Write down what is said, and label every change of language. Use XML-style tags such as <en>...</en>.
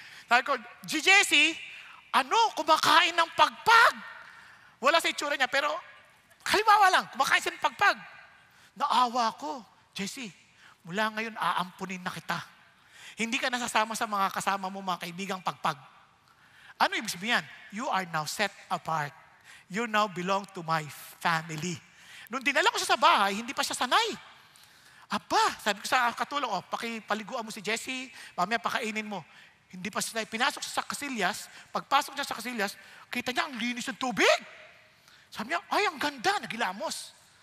<tl>Sabi ko, Jessie, kumakain ng pagpag. Wala sa itsura niya, pero halimbawa lang, kumakain siya ng pagpag. Naawa ko, Jessie, mula ngayon aampunin na kita. Hindi ka nasasama sa mga kasama mo, mga kaibigang pagpag. Ano ibig sabihin?</tl> <en>You are now set apart. You now belong to my family.</en> <tl>Nung dinala ko siya sa bahay, hindi pa siya sanay. Sabi ko sa katulong, pakipaliguan mo si Jessie, mamaya pakainin mo. Hindi pa sanay. Pinasok siya sa kasilyas, pagpasok niya sa kasilyas, kita niya ang linis ng tubig. Sabi niya, ay, ang ganda, nagilamos.</tl>